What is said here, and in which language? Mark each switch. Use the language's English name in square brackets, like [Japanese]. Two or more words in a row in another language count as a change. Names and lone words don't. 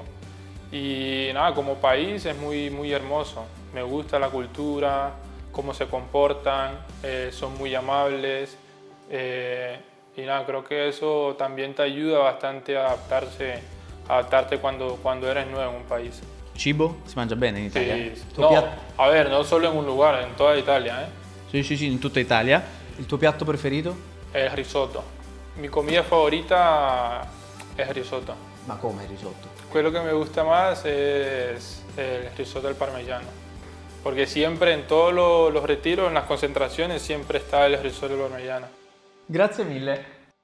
[Spanish] Y nada, como país es muy hermoso. Me gusta la cultura, cómo se comportan, son muy amables. Y nada, creo que eso también te ayuda bastante a adaptarte cuando eres nuevo en un país. [Italian] Cibo? Si mangia bene in Italia? [Spanish] Sí. [Italian] Il tuo [Spanish] No, [Italian] piatto? [Spanish] a ver, no solo en un lugar, en toda Italia, [Italian] Sì, in tutta Italia. Il tuo piatto preferito? [Spanish] El risotto. Mi comida favorita es el risotto. [Italian] Ma come il risotto? [Spanish] Quello que me gusta más es el risotto al parmesano. Porque siempre en todos los retiros, en las concentraciones, siempre está el risotto al parmesano. [Italian] Grazie mille.